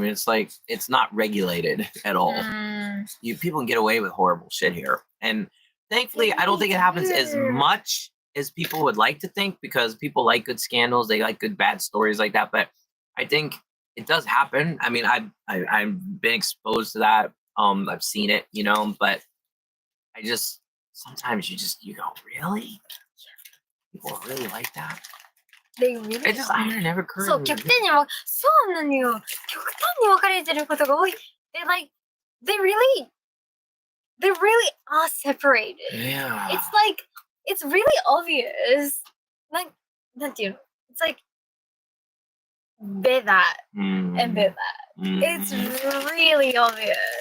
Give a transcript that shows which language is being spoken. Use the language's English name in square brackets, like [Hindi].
[English] I mean, it's like it's not regulated at all. People can get away with horrible shit here, and thankfully, I don't think it happens as much as people would like to think because people like good scandals, they like good bad stories like that. But I think it does happen. I mean, I've been exposed to that. I've seen it, but I just sometimes you go, really? People really like that? They really It just never occurred. [Japanese] そう、極端にも、そうなのよ。極端に分かれてることが多い。 [English] They really are separated. Yeah. It's really obvious. [Japanese] なんていうの? [English] It's like, they're that, and they're that. It's really obvious.